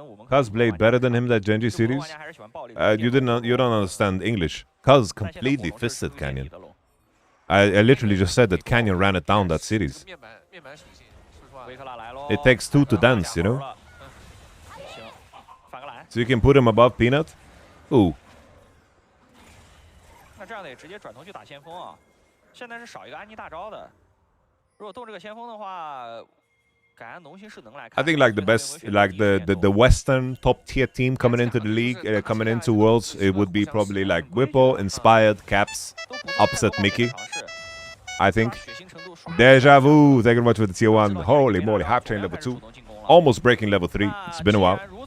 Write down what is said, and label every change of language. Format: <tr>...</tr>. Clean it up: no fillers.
<en>Kuz played better than him that Genji series? You don't understand English. Kuz completely fisted Canyon. I literally just said that Canyon ran it down that series. It takes 2 to dance, you know? So you can put him above Peanut? Ooh.</en> <zh>那这样得直接转头去打先锋啊！现在是少一个安妮大招的，如果动这个先锋的话，感觉农心是能来看。</zh> <en>I think like the best, like the Western top tier team coming into the league, coming into Worlds, it would be probably like Whippo, Inspired, Caps, upset Mickey. I think. Deja vu. Thank you very much for the tier 1. Holy moly, half chain level 2. Almost breaking level 3. It's been a while.</en>